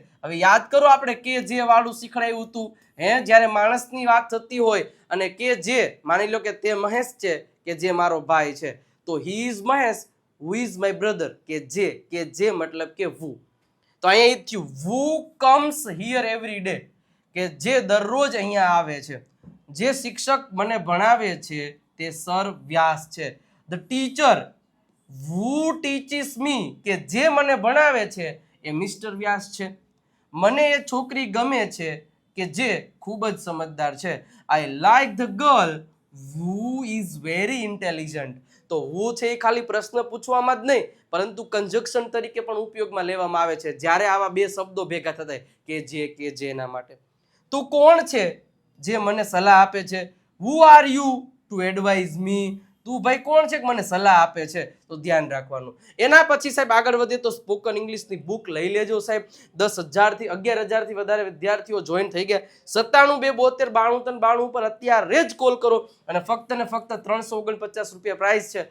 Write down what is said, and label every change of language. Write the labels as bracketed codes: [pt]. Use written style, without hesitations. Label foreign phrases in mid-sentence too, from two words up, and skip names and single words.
[gu] હવે યાદ કરો આપણે કે જે વાળું શીખડાયું હતું, જ્યારે માણસની વાત થતી હોય અને કે જે, માની લો કે તે મહેશ છે કે જે મારો ભાઈ છે, તો [en] he is Mahesh, who is my brother [gu] કે જે મતલબ કે વુ. તો અહીંયા એ થયું [en] who comes here every day, [gu] કે જે દરરોજ અહીંયા આવે છે. જે શિક્ષક મને ભણાવે છે તે સર વ્યાસ છે. [en] the teacher who teaches me, [gu] કે જે મને ભણાવે છે એ મિસ્ટર વ્યાસ છે. મને એ છોકરી ગમે છે કે જે ખૂબ જ સમજદાર છે. [en] I like the girl who is very intelligent. [gu] તો who છે એ ખાલી પ્રશ્ન પૂછવામાં જ નહીં પરંતુ કંજક્શન તરીકે પણ ઉપયોગમાં લેવામાં આવે છે જ્યારે આવા બે શબ્દો ભેગા થતા કે જે એના માટે. તું કોણ છે જે મને સલાહ આપે છે? [en] who are you to advise me. [gu] તું ભાઈ કોણ છે કે મને સલાહ આપે છે? તો ધ્યાન રાખવાનું. એના પછી સાહેબ આગળ વધીએ તો સ્પોકન ઇંગ્લિશની બુક લઈ લેજો સાહેબ. 10,000 થી 11,000 થી વધારે વિદ્યાર્થીઓ જોઈન થઈ ગયા. 97 272 93 92 ઉપર અત્યારે જ કોલ કરો અને ફક્ત ને ફક્ત 349 રૂપિયા પ્રાઇસ છે.